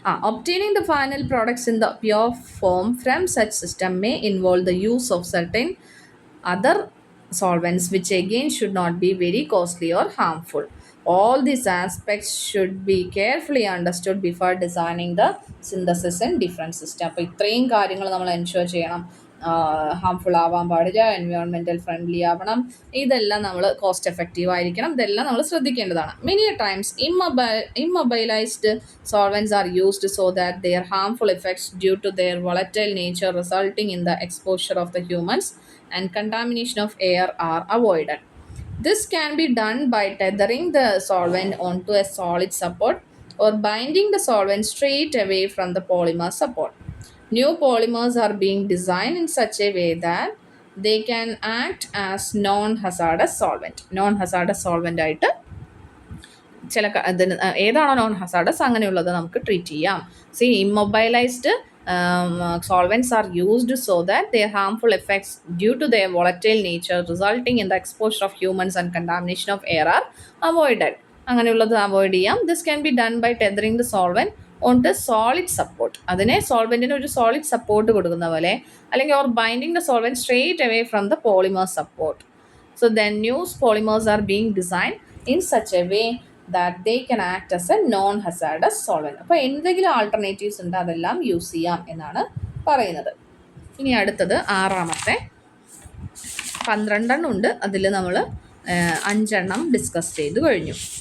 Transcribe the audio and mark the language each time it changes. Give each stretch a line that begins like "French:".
English: Obtaining the final products in the pure form from such system may involve the use of certain other solvents, which again should not be very costly or harmful. All these aspects should be carefully understood before designing the synthesis in different system.
Malayalam: അപ്പോൾ ഇത്രയും കാര്യങ്ങൾ നമ്മൾ ensure ചെയ്യണം. Harmful ആവാൻ പാടില്ല, environmental friendly ആവണം, ഇതെല്ലാം നമ്മൾ കോസ്റ്റ് എഫക്റ്റീവ് ആയിരിക്കണം, ഇതെല്ലാം നമ്മൾ ശ്രദ്ധിക്കേണ്ടതാണ്.
English: Many times immobilized solvents are used so that their harmful effects due to their volatile nature resulting in the exposure of the humans and contamination of air are avoided. This can be done by tethering the solvent onto a solid support or binding the solvent straight away from the polymer support. New polymers are being designed in such a way that they can act as non-hazardous solvent.
Malayalam: Non-hazardous solvent ആയിട്ട് ചില ഇതിന് ഏതാണോ non hazardous അങ്ങനെയുള്ളത് നമുക്ക് treat ചെയ്യാം.
English: C immobilized solvents are used so that their harmful effects due to their volatile nature resulting in the exposure of humans and contamination of air are avoided.
Malayalam: അങ്ങനെയുള്ളത് avoid ചെയ്യാം.
English: This can be done by tethering the solvent on the solid support.
Malayalam: അതിനെ സോൾവെന്റിന് ഒരു solid support കൊടുക്കുന്ന പോലെ, അല്ലെങ്കിൽ
English: Or binding the solvent straight away from the polymer support. So then new polymers are being designed in such a way that they can act as a non-hazardous solvent.
Malayalam: അപ്പോൾ എന്തെങ്കിലും alternatives ഉണ്ട് അതെല്ലാം use ചെയ്യാം എന്നാണ് പറയുന്നത്. ഇനി അടുത്തത് ആറാമത്തെ 12 ഉണ്ട്. അതിൽ നമ്മൾ 5 ഡിസ്കസ് ചെയ്ത് കഴിഞ്ഞു.